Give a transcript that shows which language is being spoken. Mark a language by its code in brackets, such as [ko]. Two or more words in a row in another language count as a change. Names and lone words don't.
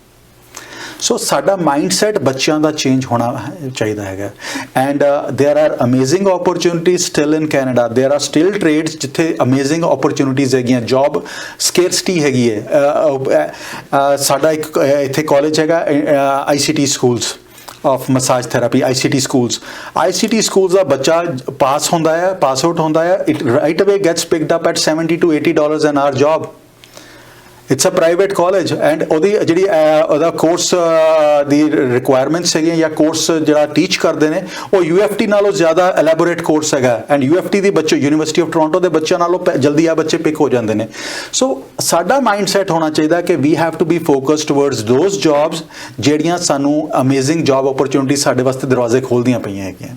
[pa] ਸੋ ਸਾਡਾ ਮਾਈਂਡਸੈਟ ਬੱਚਿਆਂ ਦਾ ਚੇਂਜ ਹੋਣਾ ਚਾਹੀਦਾ ਹੈਗਾ। [en] And there are amazing opportunities still in Canada. There are still trades ਜਿੱਥੇ amazing opportunities ਹੈਗੀਆਂ, job scarcity [pa] ਹੈਗੀ ਹੈ। ਸਾਡਾ ਇੱਕ ਇੱਥੇ ਕਾਲਜ ਹੈਗਾ ICT ਸਕੂਲਸ of massage therapy, ICT schools ਦਾ ਬੱਚਾ ਪਾਸ ਹੁੰਦਾ ਹੈ, [en] pass out [pa] ਹੁੰਦਾ ਹੈ, [en] it right away gets picked up at $70 to $80 an hour job. It's a private college and [pa] ਉਹਦੀ ਜਿਹੜੀ ਉਹਦਾ ਕੋਰਸ ਦੀ ਰਿਕੁਆਇਰਮੈਂਟਸ ਹੈਗੀਆਂ ਜਾਂ ਕੋਰਸ ਜਿਹੜਾ ਟੀਚ ਕਰਦੇ ਨੇ ਉਹ UFT ਨਾਲੋਂ ਜ਼ਿਆਦਾ [en] elaborate course [pa] ਹੈਗਾ। ਐਂਡ UFT ਦੇ ਬੱਚੇ ਯੂਨੀਵਰਸਿਟੀ ਆਫ ਟੋਰਾਂਟੋ ਦੇ ਬੱਚਿਆਂ ਨਾਲੋਂ ਜਲਦੀ ਆ ਬੱਚੇ ਪਿਕ ਹੋ ਜਾਂਦੇ ਨੇ। ਸੋ ਸਾਡਾ ਮਾਈਂਡਸੈਟ ਹੋਣਾ ਚਾਹੀਦਾ ਕਿ [en] we have to be focused towards those jobs [pa] ਜਿਹੜੀਆਂ ਸਾਨੂੰ [en] amazing job opportunity [pa] ਸਾਡੇ ਵਾਸਤੇ ਦਰਵਾਜ਼ੇ ਖੋਲ੍ਹਦੀਆਂ ਪਈਆਂ ਹੈਗੀਆਂ।